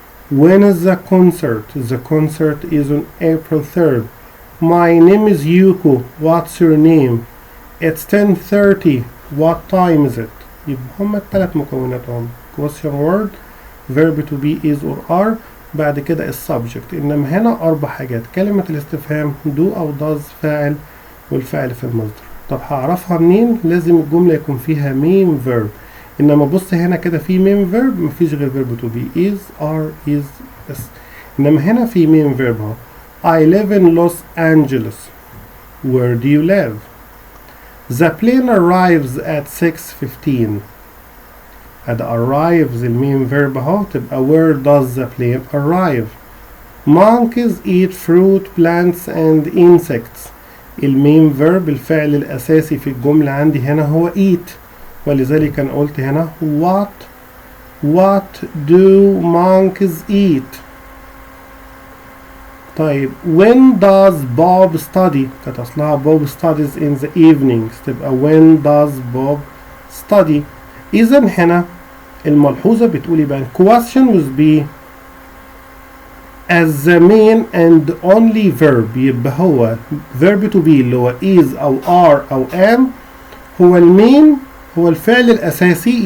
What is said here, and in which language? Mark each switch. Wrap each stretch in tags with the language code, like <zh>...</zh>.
<en>When is the concert? The concert is on April 3rd. My name is Yuko. What's your name? It's 10:30. What time is it?</en> <ar>يبقى هما ال3 مكوناتهم question word verb to be is or are بعد كده السبجكت. إنما هنا 4 حاجات كلمة الاستفهام do أو does فاعل والفعل في المصدر. طب هعرفها منين؟ لازم الجملة يكون فيها main verb. إنما بص هنا كده في main verb مفيش غير verb to be is are is بس. إنما هنا في</ar> <en>main verb اهو I live in Los Angeles. Where do you live? The plane arrives at 6:15.</en> <ar>ادي arrives المين verb اهو، تبقى</ar> <en>where does the plane arrive. Monkeys eat fruit, plants and insects.</en> <ar>المين verb الفعل الأساسي في الجملة عندي هنا هو eat، ولذلك أنا قلت هنا</ar> <en>what do monkeys eat. طيب when does Bob study؟</en> <ar>كانت أصلها</ar> <en>Bob studies in the evenings، تبقى when does Bob study.</en> <ar>إذا هنا الملحوظة بتقول يبقى</ar> <en>question will be as the main and only verb،</en> <ar>يبقى هو verb to be اللي هو is أو are أو am هو المين، هو الفعل الأساسي.</ar>